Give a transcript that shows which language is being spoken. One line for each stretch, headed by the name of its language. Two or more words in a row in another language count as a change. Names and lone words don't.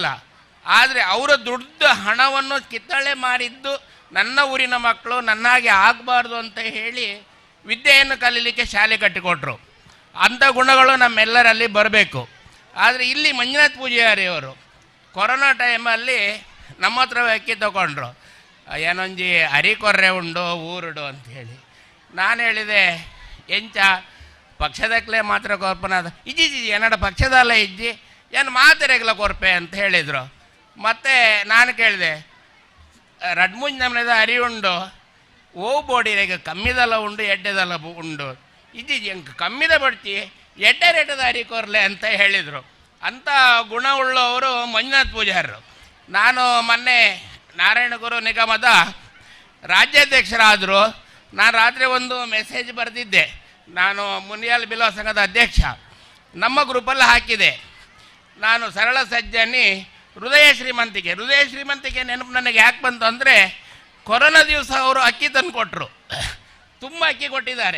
Kannada: ಆದರೆ ಅವರ ದುಡ್ಡು ಹಣವನ್ನು ಕಿತ್ತಳೆ ಮಾಡಿದ್ದು ನನ್ನ ಊರಿನ ಮಕ್ಕಳು ನನ್ನಾಗೆ ಆಗಬಾರ್ದು ಅಂತ ಹೇಳಿ ವಿದ್ಯೆಯನ್ನು ಕಲೀಲಿಕ್ಕೆ ಶಾಲೆ ಕಟ್ಟಿಕೊಟ್ರು. ಅಂಥ ಗುಣಗಳು ನಮ್ಮೆಲ್ಲರಲ್ಲಿ ಬರಬೇಕು. ಆದರೆ ಇಲ್ಲಿ ಮಂಜುನಾಥ ಪೂಜಾರಿಯವರು ಕೊರೋನಾ ಟೈಮಲ್ಲಿ ನಮ್ಮ ಹತ್ರ ಅಕ್ಕಿ ತಗೊಂಡ್ರು.
Tulu: ಏನೊಂಜಿ ಅರಿಕೊರ್ರೆ ಉಂಡು ಊರುಡು ಅಂಥೇಳಿ.
Kannada: ನಾನು ಹೇಳಿದೆ,
Tulu: ಎಂಚ ಪಕ್ಷದಕ್ಕಲೇ ಮಾತ್ರ ಕೊರ್ಪನಾದ ಇಜ್ಜಿ ಏನಡ ಪಕ್ಷದಲ್ಲ ಇಜ್ಜಿ ಏನು ಮಾತೆರೆಗ್ಲ ಕೊರ್ಪೆ
Kannada: ಅಂತ ಹೇಳಿದರು. ಮತ್ತು ನಾನು ಕೇಳಿದೆ,
Tulu: 2-3 ನಮ್ಮನೆದ ಅರಿ ಉಂಡು, ಓ ಬೋಡಿರೆಗೆ ಕಮ್ಮಿದಲ್ಲ ಉಂಡು ಎಡ್ಡೆದಲ್ಲ ಉಂಡು, ಇಜ್ಜಿ ಎಂಗೆ ಕಮ್ಮಿದ ಬಡ್ತಿ ಎಡ್ಡೆ ರೇಟದ ಅರಿ ಕೊರ್ಲೆ
Kannada: ಅಂತ ಹೇಳಿದರು. ಅಂಥ ಗುಣವುಳ್ಳವರು ಮಂಜುನಾಥ ಪೂಜಾರರು. ನಾನು ಮೊನ್ನೆ ನಾರಾಯಣಗುರು ನಿಗಮದ ರಾಜ್ಯಾಧ್ಯಕ್ಷರಾದರು. ನಾನು ರಾತ್ರಿ ಒಂದು ಮೆಸೇಜ್ ಬರೆದಿದ್ದೆ. ನಾನು ಮುನಿಯಾಲ್ ಬಿಲ್ವ ಸಂಘದ ಅಧ್ಯಕ್ಷ. ನಮ್ಮ ಗ್ರೂಪಲ್ಲಿ ಹಾಕಿದೆ, ನಾನು ಸರಳ ಸಜ್ಜನಿ ಹೃದಯ ಶ್ರೀಮಂತಿಕೆ ನೆನಪು ನನಗೆ ಯಾಕೆ ಬಂತು ಅಂದರೆ, ಕೊರೋನಾ ದಿವಸ ಅವರು ಅಕ್ಕಿ ತಂದು ಕೊಟ್ಟರು, ತುಂಬ ಅಕ್ಕಿ ಕೊಟ್ಟಿದ್ದಾರೆ.